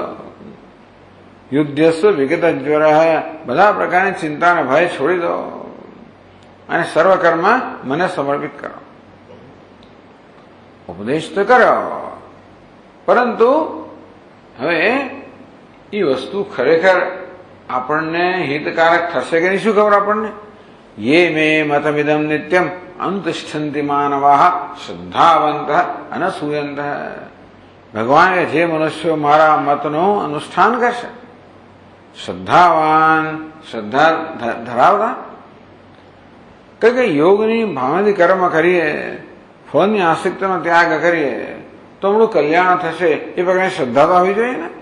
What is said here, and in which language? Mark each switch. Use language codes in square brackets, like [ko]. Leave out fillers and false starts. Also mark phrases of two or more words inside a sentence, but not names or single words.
[sa] યુદ્ધસ્વ વિગત જ્વર, [gu] બધા પ્રકારની ચિંતા અને ભય છોડી દો અને સર્વકર્મ મને સમર્પિત કરો. ઉપદેશ તો કર્યો, પરંતુ હવે એ વસ્તુ ખરેખર આપણને હિતકારક થશે કે નહીં શું ખબર આપણને. [sa] ये मे मतमिदं नित्यम अनुतिष्ठन्ति मानवाः श्रद्धावन्तः अनसूयन्तः. [gu] ભગવાન કે જે મનુષ્યો મારા મતનું અનુષ્ઠાન કરશે, શ્રદ્ધાવાન, શ્રદ્ધા ધરાવતા, કે યોગની ભાવનાથી કર્મ કરીએ, ફળની આસક્તિનો ત્યાગ કરીએ તો આપણું કલ્યાણ થશે, એ પ્રકારની શ્રદ્ધા તો હોવી જોઈએ ને.